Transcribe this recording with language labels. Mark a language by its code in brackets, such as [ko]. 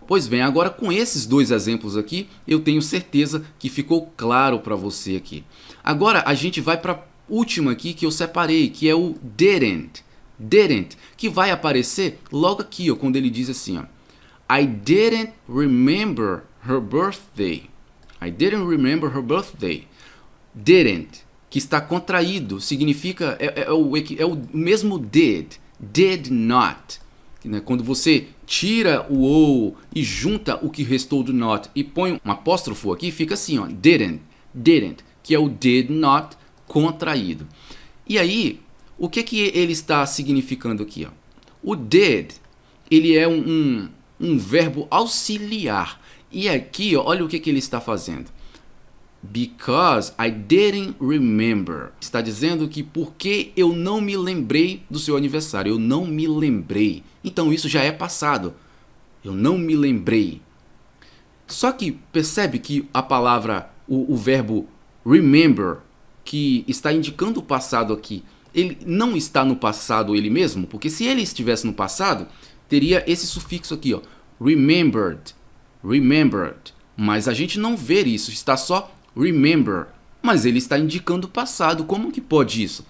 [pt] Pois bem, agora com esses dois exemplos aqui, eu tenho certeza que ficou claro para você aqui. Agora a gente vai para a última aqui que eu separei, que é o didn't, que vai aparecer logo aqui, ó, quando ele diz assim, ó, [en] I didn't remember her birthday. I didn't remember her birthday. [pt] Didn't, que está contraído, significa, é o mesmo did not. Né? Quando você tira o ou e junta o que restou do not e põe um apóstrofo aqui, fica assim, ó, didn't, que é o did not contraído. E aí, o que ele está significando aqui? Ó? O did, ele é um verbo auxiliar. E aqui, ó, olha o que ele está fazendo. [en] Because I didn't remember. [pt] Está dizendo que porque eu não me lembrei do seu aniversário. Eu não me lembrei. Então isso já é passado. Eu não me lembrei. Só que percebe que a palavra, o verbo remember, que está indicando o passado aqui, ele não está no passado ele mesmo, porque se ele estivesse no passado, teria esse sufixo aqui, ó, remembered, mas a gente não vê isso, está só remember, mas ele está indicando o passado. Como que pode isso?